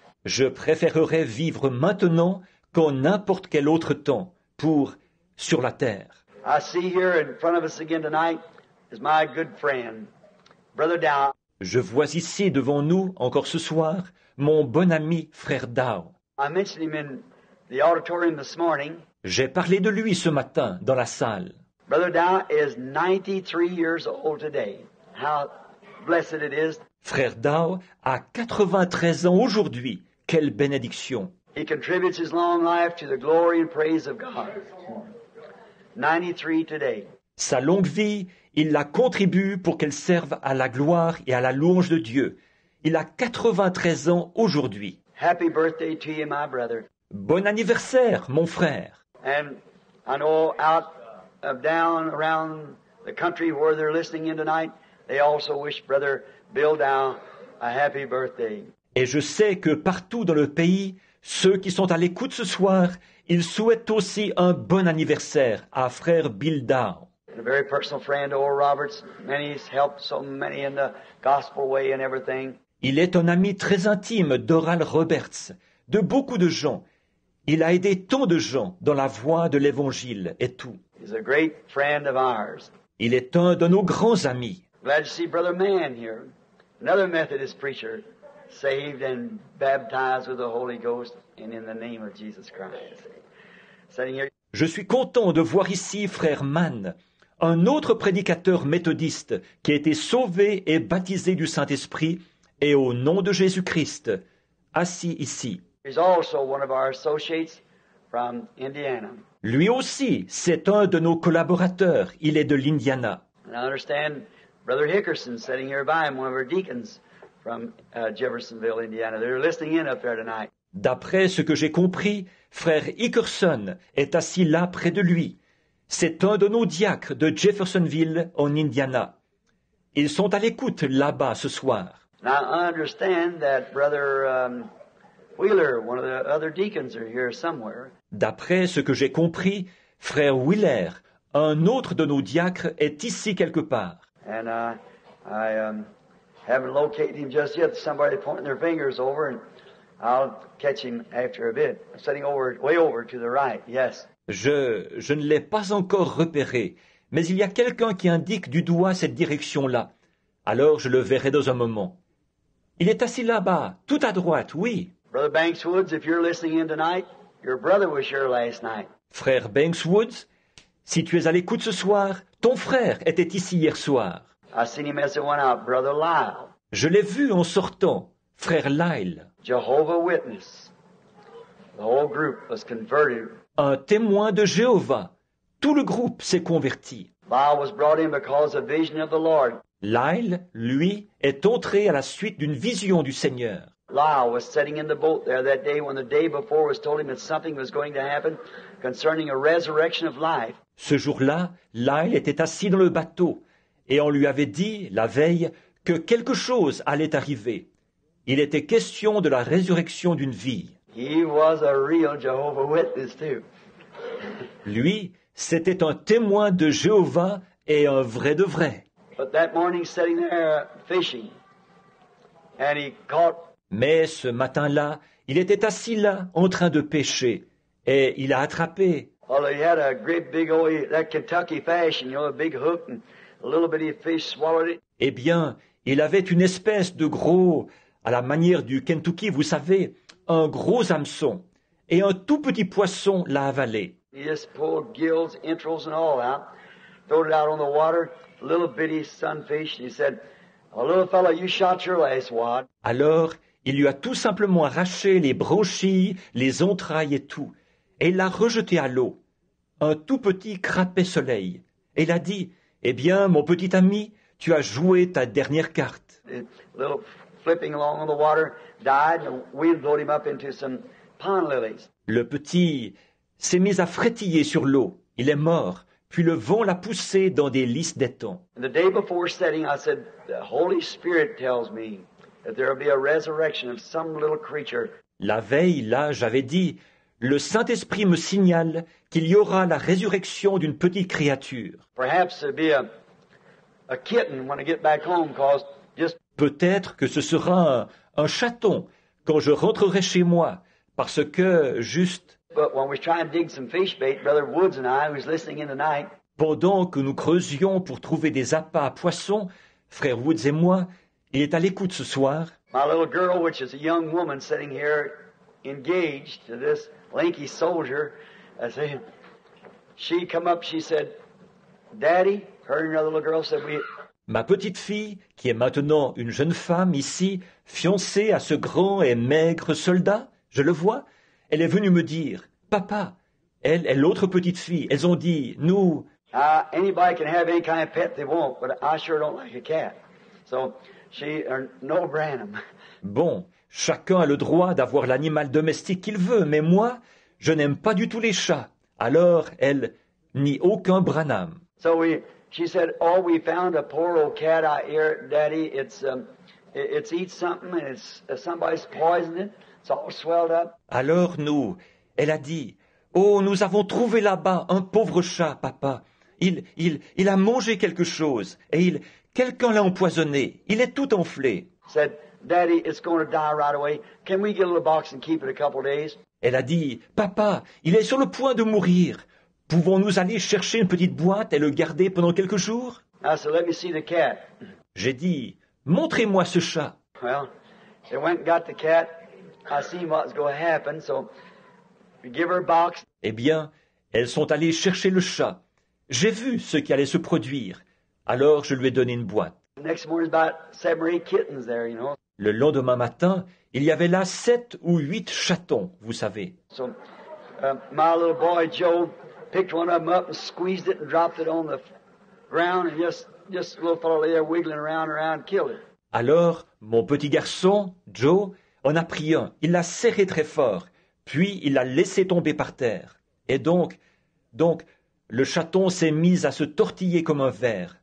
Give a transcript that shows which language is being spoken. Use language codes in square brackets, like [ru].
[fr] Je préférerais vivre maintenant qu'en n'importe quel autre temps sur la terre. [en] I see here in front of us again tonight is my good friend, Brother Dow. [fr] Je vois ici devant nous, encore ce soir, mon bon ami Frère Dow. [en] I mentioned him in the auditorium this morning. [fr] J'ai parlé de lui ce matin dans la salle. [en] Brother Dow is 93 years old today. How blessed it is. [fr] Frère Dow a 93 ans aujourd'hui. Quelle bénédiction! [en] He contributes his long life to the glory and praise of God. 93 today. [fr] Sa longue vie, il la contribue pour qu'elle serve à la gloire et à la louange de Dieu. Il a 93 ans aujourd'hui. [en] Happy birthday to you, my brother. [fr] Bon anniversaire, mon frère. [en] And I know down around the country where they're listening in tonight, they also wish Brother Bill Dow a happy birthday. [fr] Et je sais que partout dans le pays, ceux qui sont à l'écoute ce soir, ils souhaitent aussi un bon anniversaire à frère Bill Dow. [en] And a very personal friend, Oral Roberts. Many's helped so many in the gospel way and everything. [fr] Il est un ami très intime d'Oral Roberts, de beaucoup de gens. Il a aidé tant de gens dans la voie de l'Évangile et tout. [en] He's a great friend of ours. [fr] Il est un de nos grands amis. [en] Glad to see Brother Mann here, another Methodist preacher, saved and baptized with the Holy Ghost and in the name of Jesus Christ. Sitting here. [fr] Je suis content de voir ici frère Mann, un autre prédicateur méthodiste qui a été sauvé et baptisé du Saint-Esprit et au nom de Jésus-Christ, assis ici. [en] He's also one of our associates from Indiana. [fr] Lui aussi, c'est un de nos collaborateurs. Il est de l'Indiana. [en] And I understand Brother Hickerson sitting here by him, one of our deacons from Jeffersonville, Indiana. They're listening in up there tonight. [fr] D'après ce que j'ai compris, frère Hickerson est assis là près de lui. C'est un de nos diacres de Jeffersonville, en Indiana. Ils sont à l'écoute là-bas ce soir. [en] And I understand that Brother Wheeler, one of the other deacons, are here somewhere. [fr] D'après ce que j'ai compris, frère Wheeler, un autre de nos diacres, est ici quelque part. [en] And I haven't located him just yet. Somebody pointing their fingers over, and I'll catch him after a bit. Sitting over, way over to the right. Yes. [fr] Je ne l'ai pas encore repéré, mais il y a quelqu'un qui indique du doigt cette direction-là. Alors je le verrai dans un moment. Il est assis là-bas, tout à droite, oui. [en] Brother Banks Woods, if you're listening in tonight, your brother was here last night. [fr] Frère Banks Woods, si tu es à l'écoute ce soir, ton frère était ici hier soir. [en] I seen him as it went out. Brother Lyle, [fr] Je l'ai vu en sortant, frère Lyle, [en] Jehovah Witness. The whole group was converted. [fr] un témoin de Jéhovah. Tout le groupe s'est converti. [en] Lyle was brought in because of vision of the Lord. [fr] Lyle, lui, est entré à la suite d'une vision du Seigneur. [en] Lyle was sitting in the boat there that day when the day before was told him that something was going to happen concerning a resurrection of life. [fr] Ce jour-là, Lyle était assis dans le bateau, et on lui avait dit, la veille, que quelque chose allait arriver. Il était question de la résurrection d'une vie. [en] He was a real Jehovah Witness too. [fr] Lui, c'était un témoin de Jéhovah et un vrai de vrai. [en] But that morning sitting there fishing, and he caught, [fr] Mais ce matin-là, il était assis là, en train de pêcher, et il a attrapé. [en] well, he had a great big old, that Kentucky fashion, you know, a big hook, and a little bitty fish swallowed it. [fr] Eh bien, il avait une espèce de gros, à la manière du Kentucky, vous savez, un gros hameçon, et un tout petit poisson l'a avalé. [en] He just pulled gills, entrails, and all out, throwed it out on the water, little bitty sunfish, and he said, "Oh, little fellow, you shot your last wad." [fr] Alors, il lui a tout simplement arraché les branchies, les entrailles et tout, et il l'a rejeté à l'eau. Un tout petit crapet soleil. Et il a dit, « Eh bien, mon petit ami, tu as joué ta dernière carte. [en] The little flipping along on the water, died, and we blowed him up into some pond lilies." » [fr] Le petit s'est mis à frétiller sur l'eau. Il est mort, puis le vent l'a poussé dans des lys d'étang. [en] And the day before setting, I said, "The Holy Spirit tells me that there will be a resurrection of some little creature." [fr] La veille, là, j'avais dit, « Le Saint-Esprit me signale qu'il y aura la résurrection d'une petite créature. [en] Perhaps there'll be a kitten when I get back home, cause just [fr] Peut-être que ce sera un chaton quand je rentrerai chez moi, parce que, juste, [en] but when we try and dig some fish bait, Brother Woods and I, who's listening in tonight, [fr] pendant que nous creusions pour trouver des appâts à poissons, frère Woods et moi, il est à l'écoute ce soir. [en] my little girl, which is a young woman sitting here engaged to this lanky soldier, I say, she come up, she said, "Daddy," her and another little girl said, [fr] Ma petite fille, qui est maintenant une jeune femme ici, fiancée à ce grand et maigre soldat, je le vois, elle est venue me dire, « Papa, elle et l'autre petite fille, elles ont dit, nous, [en] anybody can have any kind of pet they want, but I sure don't like a cat." So she, no Branham. [fr] bon, chacun a le droit d'avoir l'animal domestique qu'il veut, mais moi, je n'aime pas du tout les chats. Alors, elle, ni aucun Branham. [en] So she said, "Oh, we found a poor old cat out here, Daddy. It's eat something and somebody's poisoned it. It's all swelled up." [fr] Alors elle a dit, « Oh, nous avons trouvé là-bas un pauvre chat, papa. Il a mangé quelque chose, et quelqu'un l'a empoisonné. Il est tout enflé. » [en] Said, "Daddy, it's going to die right away. Can we get a little box and keep it a couple of days?" [fr] Elle a dit, « Papa, il est sur le point de mourir. Pouvons-nous aller chercher une petite boîte et le garder pendant quelques jours ?» [en] I said, "Let me see the cat." [fr] J'ai dit, « Montrez-moi ce chat. » [en] Well, they went and got the cat. I seen what's going to happen, so we give her a box. [fr] Eh bien, elles sont allées chercher le chat. J'ai vu ce qui allait se produire. Alors je lui ai donné une boîte. [en] The next morning, about 7 or 8 kittens there, you know. [fr] Le lendemain matin, il y avait là 7 ou 8 chatons, vous savez. [en] So my little boy Joe picked one of them up and squeezed it and dropped it on the ground, and just a little fellow lay there wiggling around and killed it. [fr] Alors, mon petit garçon, Joe, en a pris un. Il l'a serré très fort, puis il l'a laissé tomber par terre. Et donc, le chaton s'est mis à se tortiller comme un ver.